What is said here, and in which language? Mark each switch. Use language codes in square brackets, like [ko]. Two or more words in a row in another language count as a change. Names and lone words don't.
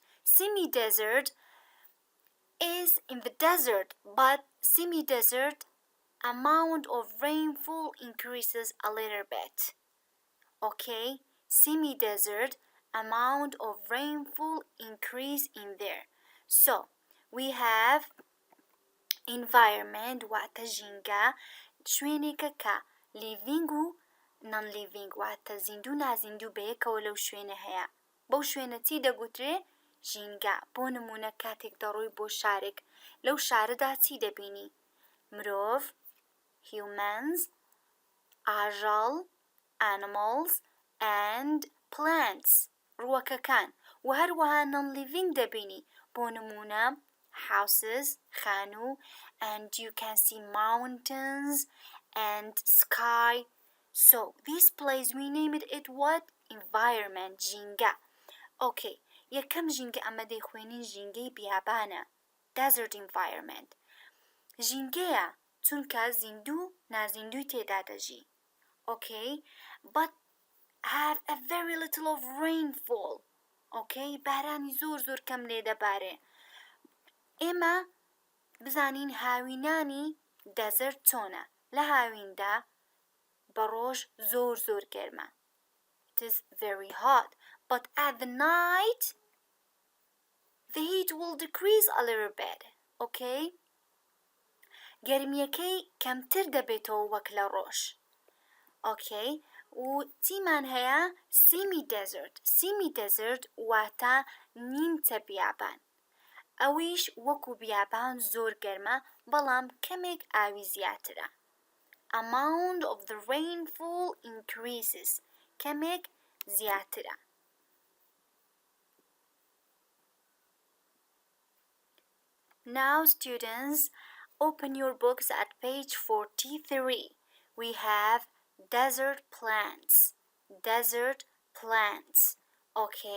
[en] Semi-desert is in the desert, but semi-desert amount of rainfall increases a little bit. Okay, semi-desert amount of rainfall increase in there. So we have environment [ckb] وقتا جینگا شوێنێکە کە [en] living و non-living [ckb] واتە زیندوو نازیندوو بەیەکەوە لەو شوێنە هەیە. بەو شوێنە چی دەگوترێ؟ ژینگا. بۆ نمونە کاتێک دەڕۆی بۆ شارێک لەو شارەدا چی دەبینی؟ مرۆڤ، humans، ئاژەڵ، [en] animals and plants [ckb] ڕووەکەکان و هەروەها [en] non-living [ckb] دەبینی بۆ نمونە [en] houses خانوو and you can see mountains and sky. So this place we named it what? Environment. [ckb] ژینگە. Okay, یەکەم ژینگە ئەمە دەیخوێنین ژینگەی بیابانە [en] desert environment. [ckb] ژینگەیە چونکە زیندوو نازیندووی تێدا دەژی. [en] Okay, but have a very little of rainfall. [ckb] Okay, بارانی زۆر کەم لێ دەبارێ. ئێمە بزانین هاوینانی دەزەرت چۆنە. لە هاویندا بە ڕۆژ زۆر گەرمە. [en] It is very hot, but at the night the heat will decrease a little bit. [ckb] Okay, گەرمیەکەی کەمتر دەبێتەوە وەک لە ڕۆژ. ئۆکەی، و چیمان هەیە؟ سیمی دەزرت واتە نیمچە بیابان. ئەویش وەکو بیابان زۆر گەرمە بەڵام کەمێک ئاوی زیاترە. [en] Amount of the rainfall increases. [ckb] کەمێک زیاترە. [en] Now students, open your books at page 43. We have desert plants. Okay.